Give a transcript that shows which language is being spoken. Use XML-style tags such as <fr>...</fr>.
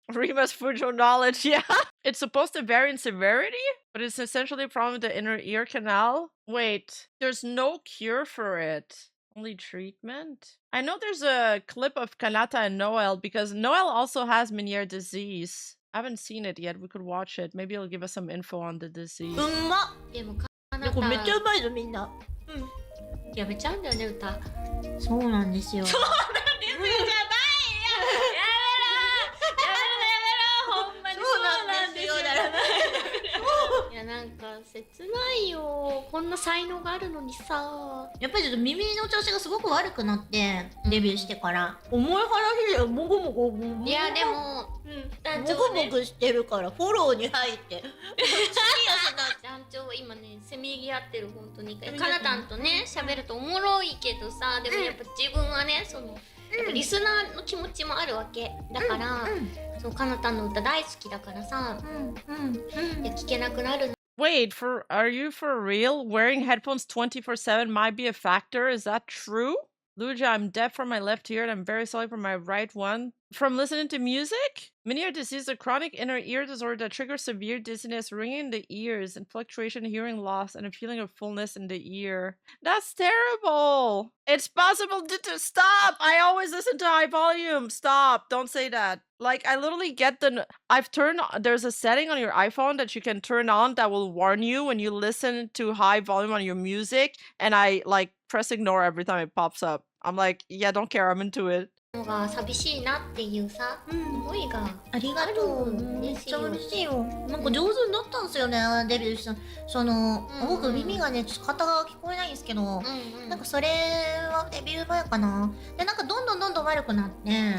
<en>Rima's Fujo knowledge, yeah. It's supposed to vary in severity, but it's essentially a problem with the inner ear canal. Wait, there's no cure for it. Only treatment? I know there's a clip of Kanata and Noel, because Noel also has Meniere disease. I haven't seen it yet. We could watch it. Maybe it'll give us some info on the disease.</en> <ja>でもこれめっちゃうまいぞみんな。やめちゃうんだよね歌。そうなんですよ。そうなんですよじゃないよ。やめろ。やめろやめろ。ほんまにそうなんですよだらない。いやなんか切ないよ。こんな才能があるのにさ。やっぱりちょっと耳の調子がすごく悪くなってデビューしてから。重い話でもごもご。いやでも。もぐもぐしてるからフォローに入って団長は今ねせめぎ合ってる本当にかなたんとね喋るとおもろいけどさでもやっぱ自分はねそのやっぱリスナーの気持ちもあるわけだからそうかなたんの歌大好きだからさ聞けなくなる。</ja> <en>Wait, are you for real? Wearing headphones 24/7 might be a factor. Is that true? Luja, I'm deaf from my left ear and I'm very sorry for my right one. From listening to music? Meniere disease is a chronic inner ear disorder that triggers severe dizziness, ringing in the ears, and fluctuation in hearing loss, and a feeling of fullness in the ear. That's terrible! It's possible to stop! I always listen to high volume! Stop! Don't say that. Like, I literally get there's a setting on your iPhone that you can turn on that will warn you when you listen to high volume on your music, and I, like, press ignore every time it pops up. I'm like, yeah, don't care, I'm into it.</en> <ja>のが寂しいなっていうさ、思いがありがとう。めっちゃ嬉しいよ。なんか上手になったんですよね、デビューした。僕耳がね、ちょっと片側聞こえないんですけど、なんかそれはデビュー前かな。で、なんかどんどん悪くなって。</ja>